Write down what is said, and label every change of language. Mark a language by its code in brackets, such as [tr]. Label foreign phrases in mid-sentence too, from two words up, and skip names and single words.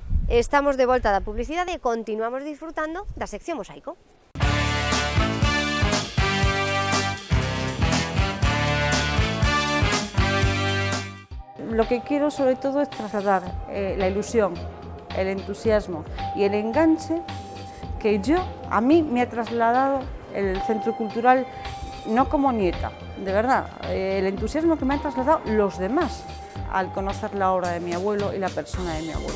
[gl] Estamos de volta da publicidade e continuamos disfrutando da sección Mosaico. [es] Lo que quiero sobre todo es trasladar la ilusión, el entusiasmo y el enganche que a mí me ha trasladado el Centro Cultural, no como nieta, de verdad, el entusiasmo que me han trasladado los demás al conocer la obra de mi abuelo y la persona de mi abuelo.